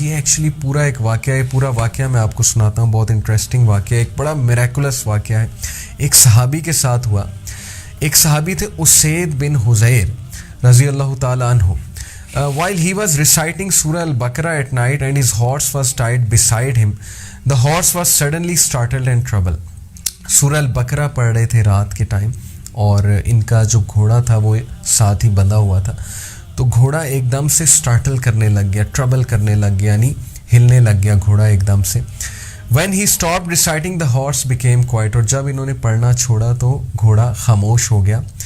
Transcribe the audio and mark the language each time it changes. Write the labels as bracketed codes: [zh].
[ur] یہ ایکچولی پورا ایک واقعہ ہے, پورا واقعہ میں آپ کو سناتا ہوں, بہت انٹرسٹنگ واقعہ ہے, ایک بڑا میریکولس واقعہ ہے. ایک صحابی کے ساتھ ہوا. ایک صحابی تھے اسید بن حذیر رضی اللہ تعالیٰ عنہ. [en] while he was reciting Surah Al-Baqarah at night and his horse was tied beside him, the horse was suddenly startled and troubled. [ur] سورہ البقرہ پڑھ رہے تھے رات کے ٹائم, اور ان کا جو گھوڑا تھا وہ ساتھ ہی بندھا ہوا تھا. تو گھوڑا ایک دم سے سٹارٹل کرنے لگ گیا, ٹربل کرنے لگ گیا, یعنی ہلنے لگ گیا گھوڑا ایک دم سے. [en] when he stopped reciting the horse became quiet, [ur] اور جب انہوں نے پڑھنا چھوڑا تو گھوڑا خاموش ہو گیا.